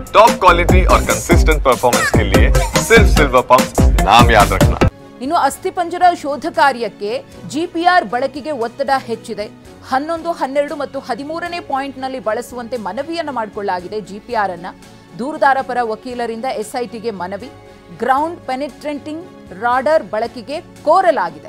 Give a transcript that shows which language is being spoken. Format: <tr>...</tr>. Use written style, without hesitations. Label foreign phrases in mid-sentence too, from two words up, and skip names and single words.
<en>top quality</en> <hi>और</hi> <en>consistent performance</en> <hi>के लिए सिर्फ सिल्वर पंप नाम याद रखना।</hi> <kn>ಇನ್ನು ಅಸ್ಥಿಪಂಜರ ಶೋಧ ಕಾರ್ಯಕ್ಕೆ ಜಿಪಿಆರ್ ಬಳಕೆಗೆ ಒತ್ತಡ ಹೆಚ್ಚಿದೆ. 11, 12 ಮತ್ತು 13ನೇ ಪಾಯಿಂಟ್ನಲ್ಲಿ ಬಳಸುವಂತೆ ಮನವಿಯನ್ನು ಮಾಡಿಕೊಳ್ಳಲಾಗಿದೆ. ಜಿಪಿಆರ್ ಅನ್ನ ದೂರುದಾರ ಪರ ವಕೀಲರಿಂದ ಎಸ್ಐಟಿಗೆ ಮನವಿ.</kn> <en>ground penetrating radar</en> <kn>ಬಳಕೆಗೆ ಕೋರಲಾಗಿದೆ.</kn>